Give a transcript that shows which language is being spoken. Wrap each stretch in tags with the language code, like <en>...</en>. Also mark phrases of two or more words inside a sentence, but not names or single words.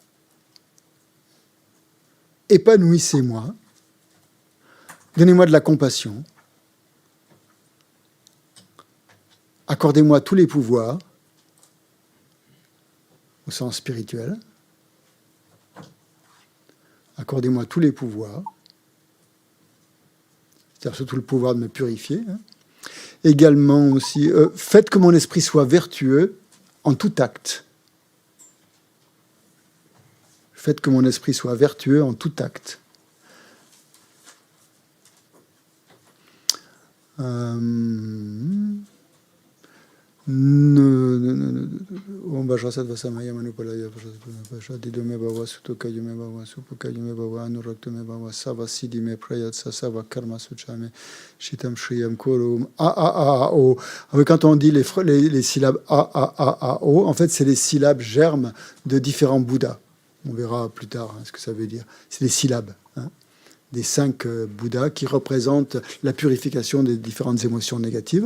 <fr>épanouissez-moi, donnez-moi de la compassion, accordez-moi tous les pouvoirs, au sens spirituel, accordez-moi tous les pouvoirs, c'est-à-dire surtout le pouvoir de me purifier. Hein. Également aussi, faites que mon esprit soit vertueux en tout acte. Faites que mon esprit soit vertueux en tout acte.</fr> <sa>Om Vajrasattva Samaya Manupalaya Didome Bhava Sutokayume Bhava Supukayume Bhava Anuraktume Bhava Sava Siddhime Prayatsa Sava Karma Suchame Shitam Shriyam Kurum A-A-A-O.</sa> <fr>Quand on dit les syllabes A-A-A-A-O, en fait, c'est les syllabes germes de différents Bouddhas. On verra plus tard hein, ce que ça veut dire. C'est des syllabes. Hein, des 5 Bouddhas qui représentent la purification des différentes émotions négatives.</fr>